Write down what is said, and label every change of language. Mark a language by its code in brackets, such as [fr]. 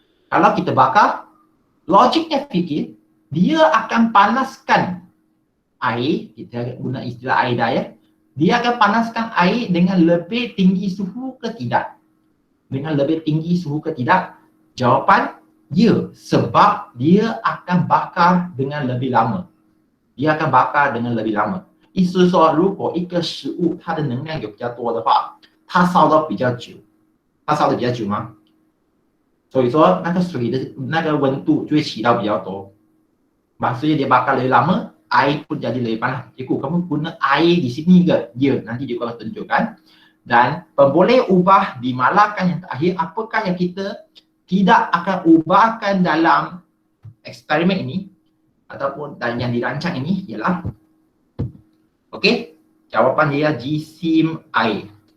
[ms] Kalau kita bakar, logiknya fikir, dia akan panaskan air, kita guna istilah air dah ya. Dia akan panaskan air dengan lebih tinggi suhu ke tidak? Dengan lebih tinggi suhu ke tidak? Jawapan, ya. Sebab dia akan bakar dengan lebih lama. Dia akan bakar dengan lebih lama. [zh] 意思是说，如果一个食物它的能量有比较多的话，它烧得比较久，它烧得比较久吗？所以说那个水的那个温度就会起到比较多。 [ms] Maksudnya dia bakar lebih lama, air pun jadi lebih panas. Cikgu, kamu guna air di sini ke? Ya, nanti cikgu akan tunjukkan. Dan boleh ubah di malakan yang terakhir, apakah yang kita tidak akan ubahkan dalam eksperimen ini ataupun dan yang dirancang ini ialah, okey, jawapan dia jisim air.